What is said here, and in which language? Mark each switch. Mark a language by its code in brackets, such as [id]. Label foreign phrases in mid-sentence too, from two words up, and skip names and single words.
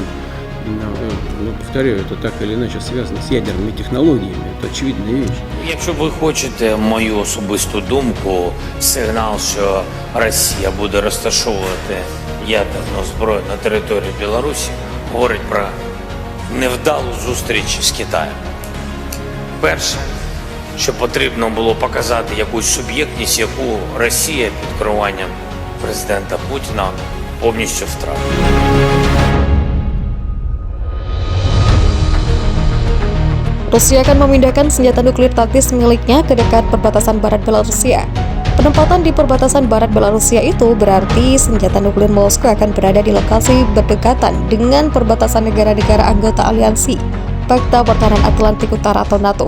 [ru] Повторяю, это так или иначе связано с ядерными технологиями, это очевидная вещь. [uk] Якщо ви хочете мою особисту думку, сигнал, що Росія буде розташовувати ядерну зброю на території Білорусі, говорить про невдалу зустріч з Китаєм. Перше, що потрібно було показати якусь суб'єктність, яку Росія під керуванням президента Путіна повністю втратила. [id] Rusia akan memindahkan senjata nuklir taktis miliknya ke dekat perbatasan barat Belarusia. Penempatan di perbatasan barat Belarusia itu berarti senjata nuklir Moskow akan berada di lokasi berdekatan dengan perbatasan negara-negara anggota aliansi Pakta Pertahanan Atlantik Utara atau NATO.